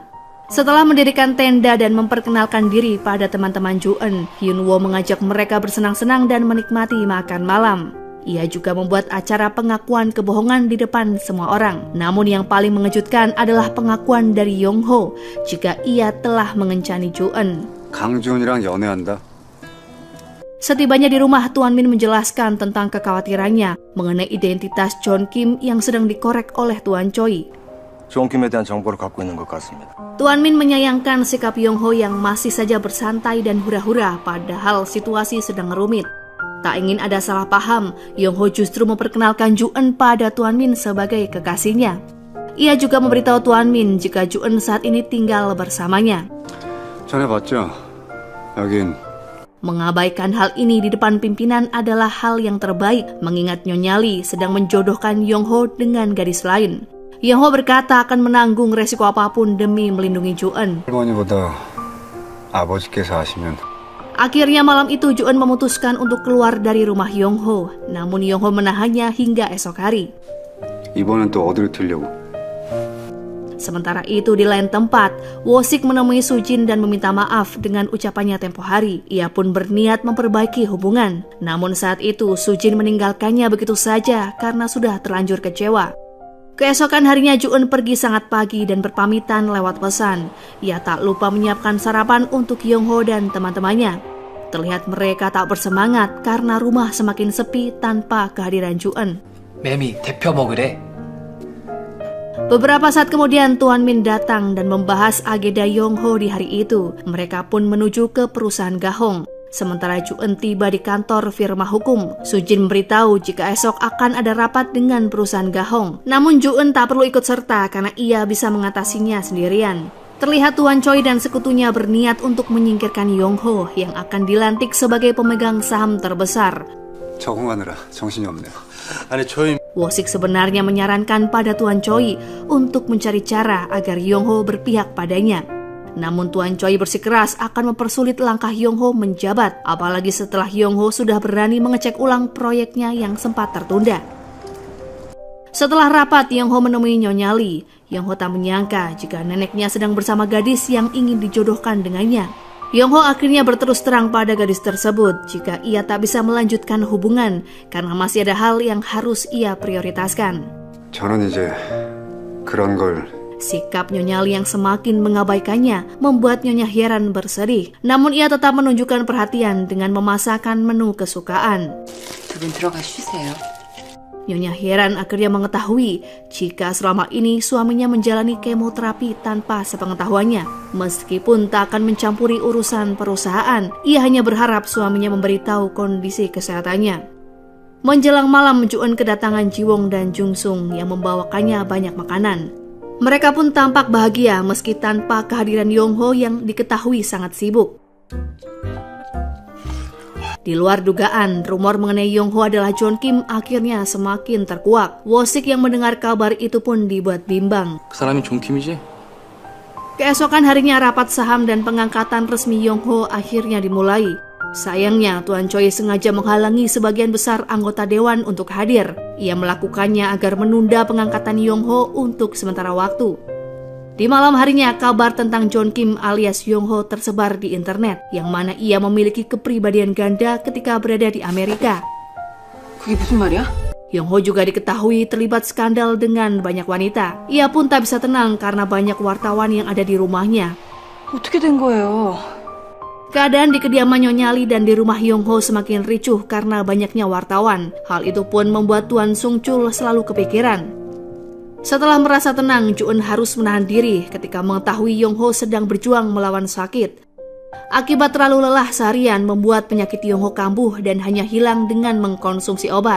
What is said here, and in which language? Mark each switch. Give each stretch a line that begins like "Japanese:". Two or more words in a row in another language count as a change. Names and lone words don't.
Indonesian: Setelah mendirikan tenda dan memperkenalkan diri pada teman-teman Ju-eun, Hyun-woo mengajak mereka bersenang-senang dan menikmati makan malam. Ia juga membuat acara pengakuan kebohongan di depan semua orang. Namun yang paling mengejutkan adalah pengakuan dari Yong-ho jika ia telah mengencani Ju-eun.
Korean: 강지훈이랑 연애한다.
Indonesian: Setibanya di rumah, Tuan Min menjelaskan tentang kekhawatirannya mengenai identitas John Kim yang sedang dikorek oleh Tuan Choi.
Korean: 존킴에 대한 정보를 갖고 있는 것 같습니다.
Indonesian: Tuan Min menyayangkan sikap Yong-ho yang masih saja bersantai dan hura-hura padahal situasi sedang rumit. Tak ingin ada salah paham, Yong-ho justru memperkenalkan Ju-eun pada Tuan Min sebagai kekasihnya. Ia juga memberitahu Tuan Min jika Ju-eun saat ini tinggal bersamanya.
Korean: 전에 봤죠? 여긴
Indonesian: Mengabaikan hal ini di depan pimpinan adalah hal yang terbaik, mengingat Nyonya Lee sedang menjodohkan Yong-ho dengan gadis lain. Yong-ho berkata akan menanggung resiko apapun demi melindungi Ju-eun.
Korean: 할머니보다 아버지께서 하시면
Indonesian: Akhirnya malam itu Ju-eun memutuskan untuk keluar dari rumah Yong-ho. Namun Yong-ho menahannya hingga esok hari.
Korean: 이번엔 또 어디로 튀려고?
Indonesian: Sementara itu di lain tempat, Wosik menemui Sujin dan meminta maaf dengan ucapannya tempo hari. Ia pun berniat memperbaiki hubungan. Namun saat itu Sujin meninggalkannya begitu saja karena sudah terlanjur kecewa. Keesokan harinya Ju-eun pergi sangat pagi dan berpamitan lewat pesan. Ia tak lupa menyiapkan sarapan untuk Yong-ho dan teman-temannya. Terlihat mereka tak bersemangat karena rumah semakin sepi tanpa kehadiran Ju-eun.
Korean: 매미 대표 먹으래.
Indonesian: Beberapa saat kemudian Tuan Min datang dan membahas agenda Yong-ho di hari itu. Mereka pun menuju ke perusahaan Gahong. Sementara Ju-eun tiba di kantor firma hukum, Sujin memberitahu jika esok akan ada rapat dengan perusahaan Gahong. Namun Ju-eun tak perlu ikut serta karena ia bisa mengatasinya sendirian. Terlihat Tuan Choi dan sekutunya berniat untuk menyingkirkan Yong-ho yang akan dilantik sebagai pemegang saham terbesar.
Korean: 적응하느라 정신이 없네요. 아니 저희
Indonesian: Wo-sik sebenarnya menyarankan pada Tuan Choi untuk mencari cara agar Yong-ho berpihak padanya. Namun Tuan Choi bersikeras akan mempersulit langkah Yong-ho menjabat, apalagi setelah Yong-ho sudah berani mengecek ulang proyeknya yang sempat tertunda. Setelah rapat, Yong-ho menemui Nyonya Lee. Yong-ho tak menyangka jika neneknya sedang bersama gadis yang ingin dijodohkan dengannya. Yong-ho akhirnya berterus terang pada gadis tersebut jika ia tak bisa melanjutkan hubungan karena masih ada hal yang harus ia prioritaskan.
Korean: 저는 이제 그런 걸
Indonesian: Sikap Nyonya Lee yang semakin mengabaikannya membuat Nyonya heran bersedih. Namun ia tetap menunjukkan perhatian dengan memasakkan menu kesukaan.
Korean: 두 분 들어가 쉬세요.
Indonesian: Nyonya heran akhirnya mengetahui jika selama ini suaminya menjalani kemoterapi tanpa sepengetahuannya. Meskipun tak akan mencampuri urusan perusahaan, ia hanya berharap suaminya memberitahu kondisi kesehatannya. Menjelang malam, Ju-eun kedatangan Ji-won dan Jung-sung yang membawakannya banyak makanan. Mereka pun tampak bahagia meski tanpa kehadiran Yong-ho yang diketahui sangat sibuk. Di luar dugaan, rumor mengenai Yong-ho adalah John Kim akhirnya semakin terkuak. Wo-sik yang mendengar kabar itu pun dibuat bimbang.
Korean: 그 사람이 존 킴이지?
Indonesian: Keesokan harinya rapat saham dan pengangkatan resmi Yong-ho akhirnya dimulai. Sayangnya, Tuan Choi sengaja menghalangi sebagian besar anggota dewan untuk hadir. Ia melakukannya agar menunda pengangkatan Yong-ho untuk sementara waktu. Di malam harinya, kabar tentang John Kim alias Yong-ho tersebar di internet, yang mana ia memiliki kepribadian ganda ketika berada di Amerika.
Korean: 그게 무슨 말이야?
Indonesian: Yong-ho juga diketahui terlibat skandal dengan banyak wanita. Ia pun tak bisa tenang karena banyak wartawan yang ada di rumahnya.
Korean: 어떻게 된 거예요?
Indonesian: Keadaan di kediaman Nyonya Lee dan di rumah Yong-ho semakin ricuh karena banyaknya wartawan. Hal itu pun membuat Tuan Sung-chul selalu kepikiran. Setelah merasa tenang, Ju-eun harus menahan diri ketika mengetahui Yong-ho sedang berjuang melawan sakit. Akibat terlalu lelah seharian membuat penyakit Yong-ho kambuh dan hanya hilang dengan mengkonsumsi obat.